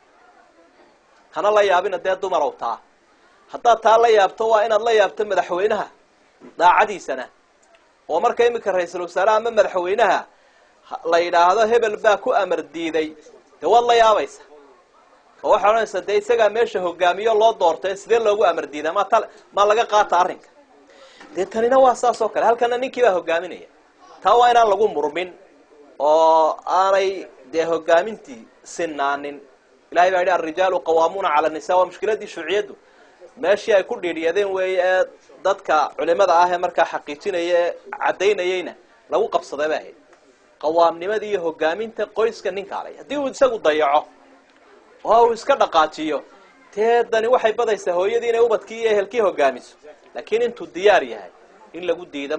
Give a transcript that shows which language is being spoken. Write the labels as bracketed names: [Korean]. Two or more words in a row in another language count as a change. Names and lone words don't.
[Somali] hana la yaabina dee dumar oo taa hadda taa la yaabto waa inaad la yaabto madaxweynaha daacadiisana oo marka imika ra'iisul wasaaraha ama madaxweynaha la yiraahdo hebel baa ku amar diiday de wad la yaabaysa oo waxa oranaysa de isaga meesha hogaamiyo loo doortay sidee loogu amar diiday ma laga qaata arrinka de tanina waa saas oo kale halkana ninkii baa hogaaminaya taa waa inaan lagu murmin oo aanay de hogaamintii sinaanin ilaahay baa yidhi [Arabic] الرجال قوامون على النساء [Somali] wa mushkiladii shuuciyadu meeshii ay ku dhiiriyadeen weeye dadka culimada ah ee marka xaqiijinaya cadeynayayna lagu qabsaday baa ahayd qawaamnimadii iyo hogaaminta qoyska ninka alay hadii uu isagu dayaco oo uu iska dhaqaajiyo teedani waxay badaysaa hooyadii inay ubadkii iyo ehelkii hogaamiso laakiin intuu diyaar yahay in lagu diido